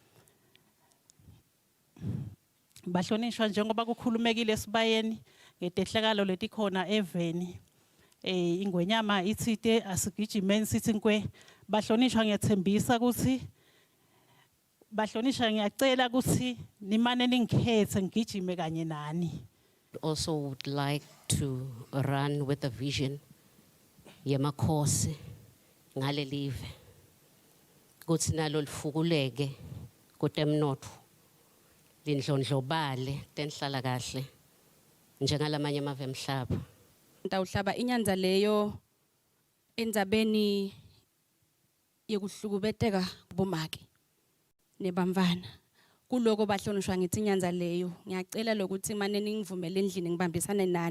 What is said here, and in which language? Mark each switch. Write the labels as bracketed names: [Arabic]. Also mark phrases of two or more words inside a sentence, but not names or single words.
[Swati] Bahlonishwa njengoba kukhulumekile esibayeni ngetehlakalo letikhona eveni ingwenyama ithite asigijimeni sithi nkwe bahlonishwa ngiyathembisa ukuthi bahlonishwa ngiyacela ukuthi nimane ningikhethe ngigijime kanye nani. [English] Also would like to run with a vision [Swati] yemakhosi ngale live ukuthi nalo lifukuleke kutemnotho lindlondlobale tenhlala kahle njengalamanye amave emhlaba. Ndawuhlaba inyanza leyo endzabeni yekuhlukubeteka bomake nebamvana kuloko bahlonishwa ngithi inyanza leyo ngiyacela lokuthi manje ningivumele endlini ngibambisane nani.